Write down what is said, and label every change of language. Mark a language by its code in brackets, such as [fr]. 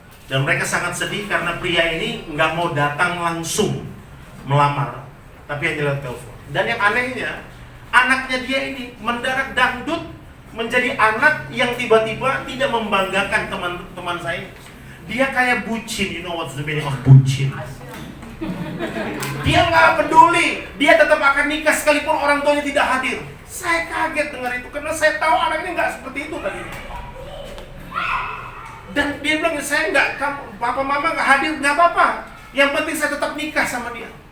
[id] Dan mereka sangat sedih karena pria ini nggak mau datang langsung melamar, tapi hanya lewat telepon. Dan yang anehnya, anaknya dia ini mendadak dangdut menjadi anak yang tiba-tiba tidak membanggakan teman-teman saya. Dia kayak bucin, [en] you know what's the meaning of bucin? [id] Dia nggak peduli, dia tetap akan nikah sekalipun orang tuanya tidak hadir. Saya kaget dengar itu karena saya tahu anak ini nggak seperti itu tadi. Dan dia bilang, saya nggak, papa mama nggak hadir, nggak apa-apa. Yang penting saya tetap nikah sama dia.